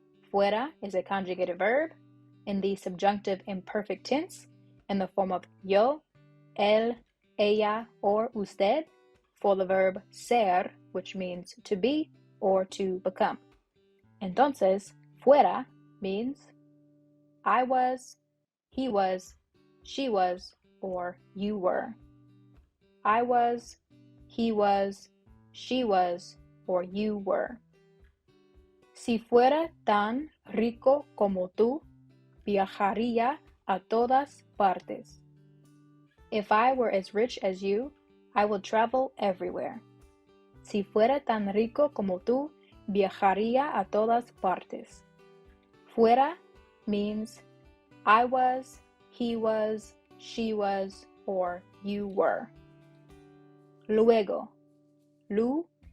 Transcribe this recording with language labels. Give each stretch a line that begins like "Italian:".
English: Fuera is a conjugated verb in the subjunctive imperfect tense in the form of yo, él, ella, or usted for the verb ser, which means to be or to become.
Spanish: Entonces,
English: fuera means I was, he was, she was, or you were. I was, he was, she was, or you were.
Spanish: Si fuera tan rico como tú, viajaría a todas partes.
English: If I were as rich as you, I would travel everywhere.
Spanish: Si fuera tan rico como tú, viajaría a todas partes.
English: Fuera means I was, he was, she was, or you were. Luego. Luego.